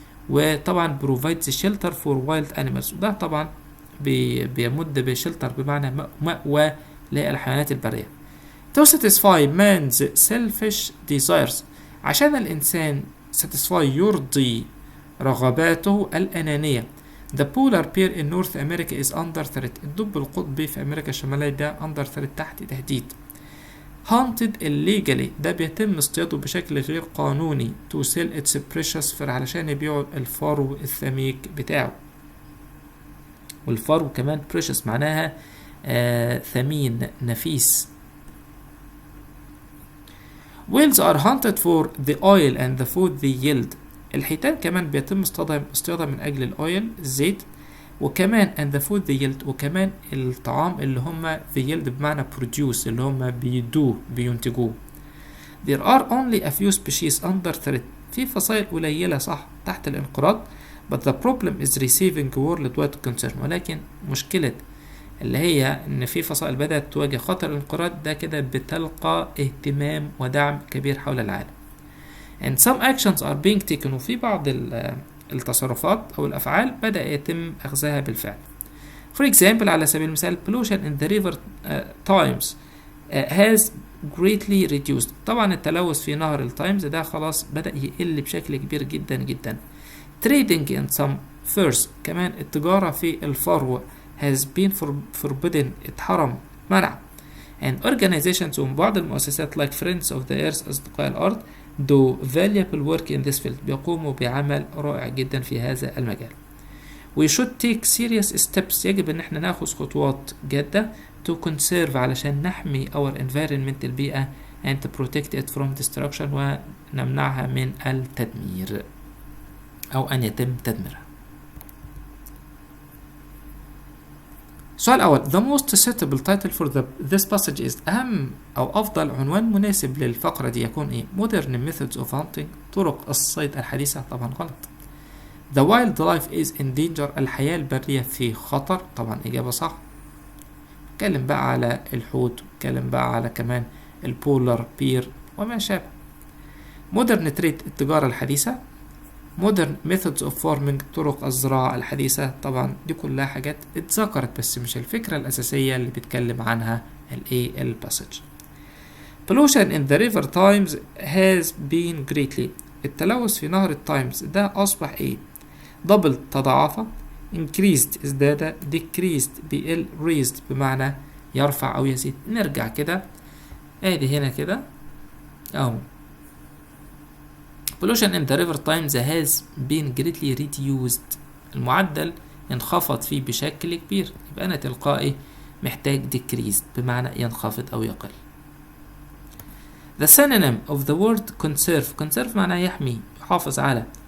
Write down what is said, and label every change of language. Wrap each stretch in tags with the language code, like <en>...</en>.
<ar>وطبعا</ar> <en>provides shelter for wild animals،</en> <ar>وده طبعا بيمد بشلتر بمعنى مأوى للحيوانات البرية.</ar> <en>to satisfy man's selfish desires،</en> <ar>عشان الإنسان satisfy يرضي رغباته الأنانية.</ar> <en>the polar bear in North America is under threat،</en> <ar>الدب القطبي في أمريكا الشمالية ده</ar> <en>under threat</en> <ar>تحت تهديد.</ar> <en>hunted illegally</en> <ar>ده بيتم اصطياده بشكل غير قانوني</ar> <en>to sell its precious fur</en> <ar>علشان يبيعوا الفرو الثميك بتاعه. والفرو كمان precious معناها ثمين نفيس.</ar> <en>Whales are hunted for the oil and the food they yield.</en> <ar>الحيتان كمان بيتم اصطيادها من أجل الأويل الزيت، وكمان</ar> <en>and the food they yield،</en> <ar>وكمان الطعام اللي هم they yield بمعنى produce اللي هم بينتجوه.</ar> <en>There are only a few species under threat.</en> <ar>في فصائل قليلة صح تحت الانقراض.</ar> <en>But the problem is receiving worldwide concern.</en> <ar>ولكن مشكلة اللي هي ان في فصائل بدأت تواجه خطر الانقراض ده كده بتلقى اهتمام ودعم كبير حول العالم.</ar> <en>And some actions are being taken.</en> <ar>وفي بعض التصرفات او الافعال بدأ يتم اخذها بالفعل.</ar> <en>For example</en> <ar>على سبيل المثال</ar> <en>pollution in the river Thames has greatly reduced.</en> <ar>طبعا التلوث في نهر التايمز ده خلاص بدأ يقل بشكل كبير جدا جدا.</ar> <en>Trading in some furs</en> <ar>كمان التجارة في الفرو</ar> <en>has been forbidden</en> <ar>اتحرم منع.</ar> <en>And organizations</en> <ar>وبعض المؤسسات</ar> <en>like Friends of the Earth</en> <ar>أصدقاء الأرض</ar> <en>do valuable work in this field</en> <ar>بيقوموا بعمل رائع جدا في هذا المجال.</ar> <en>We should take serious steps</en> <ar>يجب ان احنا ناخذ خطوات جادة</ar> <en>to conserve</en> <ar>علشان نحمي</ar> <en>our environment</en> <ar>البيئة</ar> <en>and to protect it from destruction</en> <ar>ونمنعها من التدمير أو أن يتم تدميرها. السؤال الأول</ar> <en>the most suitable title for this passage is</en> <ar>أهم أو أفضل عنوان مناسب للفقرة دي يكون إيه؟</ar> <en>modern methods of hunting</en> <ar>طرق الصيد الحديثة. طبعا غلط.</ar> <en>the wildlife is in danger</en> <ar>الحياة البرية في خطر. طبعا إجابة صح. نتكلم بقى على الحوت، نتكلم بقى على كمان البولار بير وما شابه.</ar> <en>modern trade</en> <ar>التجارة الحديثة.</ar> <en>modern methods of farming</en> <ar>طرق الزراعة الحديثة. طبعا دي كلها حاجات اتذكرت بس مش الفكرة الأساسية اللي بيتكلم عنها الباسج.</ar> <en>pollution in the river Thames has been greatly</en> <ar>التلوث في نهر التايمز ده أصبح إيه؟ double تضاعف، increased ازداد، decreased بيقل، raised بمعنى يرفع أو يزيد. نرجع كده ادي هنا كده اهو</ar> <en>pollution in the river Thames has been greatly reduced</en> <ar>المعدل انخفض فيه بشكل كبير. يبقى أنا تلقائي محتاج decreased بمعنى ينخفض أو يقل.</ar> <en>the synonym of the word conserve</en> <ar>معناه يحمي يحافظ على.</ar>